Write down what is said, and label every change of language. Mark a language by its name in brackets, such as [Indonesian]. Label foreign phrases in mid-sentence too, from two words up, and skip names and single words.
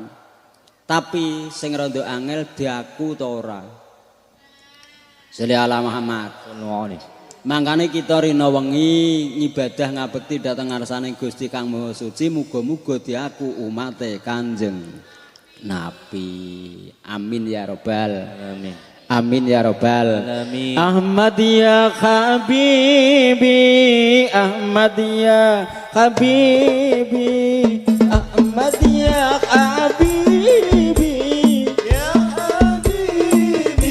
[Javanese] Tapi sing rada angel diaku ta ora. [Arabic] صلّ على محمد. [Javanese] Mangkane kita rina wengi ngibadah ngabekti dhateng ngarsane Gusti Kang Maha Suci muga-muga diaku umate Kanjeng Nabi. [Arabic] آمين يا رب العالمين. آمين يا رب العالمين. أحمد يا حبيبي، أحمد يا حبيبي، أحمد يا حبيبي، يا حبيبي.